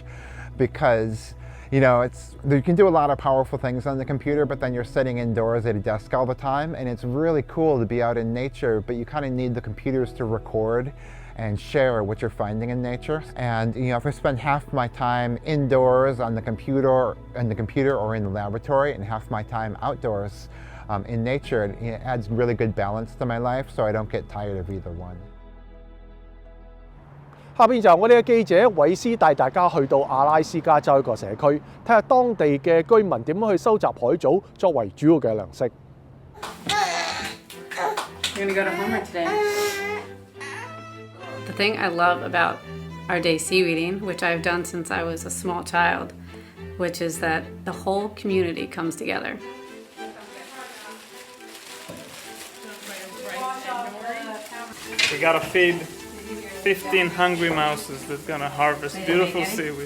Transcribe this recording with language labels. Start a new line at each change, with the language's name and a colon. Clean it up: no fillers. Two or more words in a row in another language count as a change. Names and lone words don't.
English: Because, you can do a lot of powerful things on the computer, but then you're sitting indoors at a desk all the time, and it's really cool to be out in nature, but you kind of need the computers to record and share what you're finding in nature. And if I spend half my time indoors on the computer or in the laboratory, and half my time outdoors in nature, it adds really good balance to my life, so I don't get tired of either one.
Cantonese: 下邊就係我哋嘅記者韋斯帶大家去到阿拉斯加州一個社區，睇下當地嘅居民點樣去收集海藻作為主要嘅糧食。
English: You're gonna go to Homer today. The thing I love about our day seaweeding, which I've done since I was a small child, which is that the whole community comes together. We gotta feed 15 hungry mouses that's gonna harvest beautiful seaweed.